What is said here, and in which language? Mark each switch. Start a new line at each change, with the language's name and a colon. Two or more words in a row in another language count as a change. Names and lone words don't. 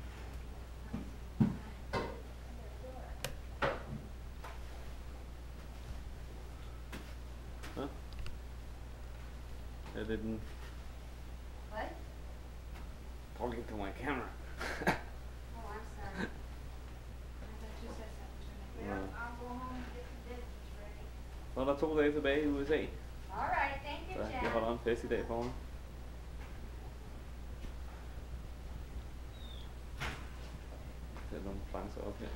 English: Huh? I didn't. What? Talking to my camera. Oh, I'm sorry. I thought you said something to me. No. I'll go home and get the dishes ready.
Danish: Så er der 2 dage tilbage i USA.
English: All right, thank you,
Danish: Så Jack. jeg holder en fest i dag for mig. Sæt nogle plancher op her.